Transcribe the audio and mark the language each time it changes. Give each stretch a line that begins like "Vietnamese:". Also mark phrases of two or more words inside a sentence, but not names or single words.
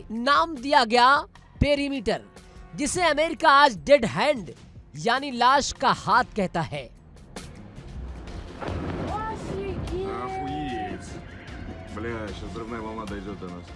Hindi: नाम दिया गया पेरीमीटर, जिसे अमेरिका आज डेड हैंड यानी लाश का हाथ कहता है।
Russian: Охуеть. Бля, сейчас взрывная волна дойдет до нас.